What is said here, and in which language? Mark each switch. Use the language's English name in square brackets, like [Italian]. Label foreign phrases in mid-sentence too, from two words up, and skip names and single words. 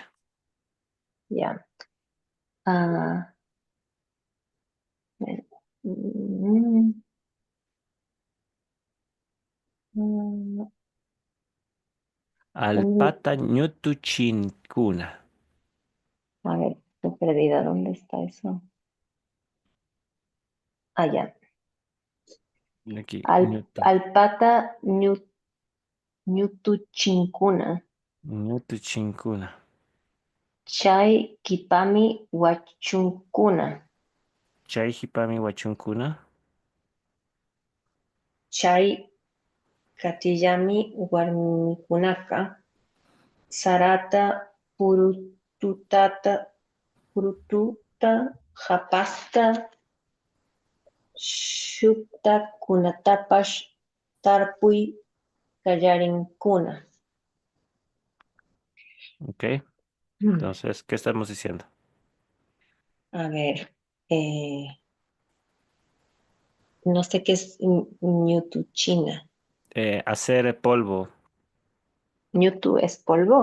[Quechua] ya. Ah, mm, mm, un- Alpata ñutuchinkuna. [Spanish] a ver, estoy perdida. ¿Dónde está eso? Ah, ya. Aquí, [Quechua] ñutu. Alpata ñutuchinkuna. Ñutuchinkuna. Chay kipami wachunkuna. Chaijipami huachunkuna. Chay katiyami warmikunaka. Sarata purututa hapasta shuktakunatapash tarpuy kallarinkuna. [Spanish] Ok. Mm. Entonces, ¿qué estamos diciendo? A ver, no sé qué es ñutuchina. Hacer polvo. ¿Ñutu es polvo?